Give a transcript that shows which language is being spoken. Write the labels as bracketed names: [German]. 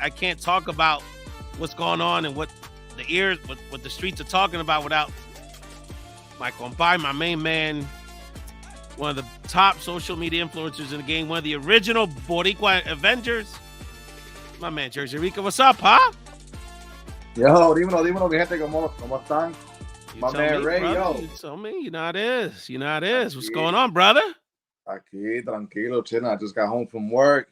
[English] I can't talk about what's going on and what the streets are talking about without my compadre, my main man, one of the top social media influencers in the game, one of the original Boricua Avengers, my man, Jersey Rico. What's up, huh? [Spanish] Yo, dímelo, mi gente, ¿cómo están? [English] My man, Ray, yo. You tell me, you know how it is. You know how it is. What's going on, brother? [Spanish] Aquí, tranquilo, [English] chilling. I just got home from work.